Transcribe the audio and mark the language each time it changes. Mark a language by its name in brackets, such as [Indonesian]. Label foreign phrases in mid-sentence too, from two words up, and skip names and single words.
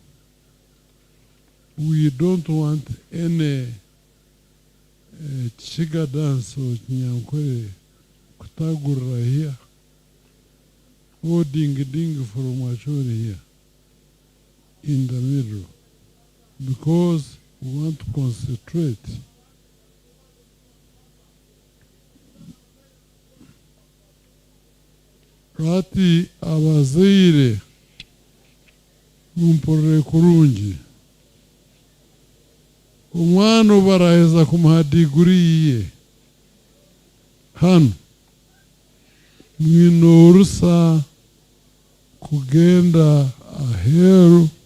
[English] We don't want any chiga dance or [Chiga] nyankwere kutagura [English] here, or ding ding from Wachoni here in the middle, because we want to concentrate. [Chiga] Rati abazaire mumpurire kurungi umwana ubu araheza kumuha diguri yiye hano mwinorusa kugenda aheru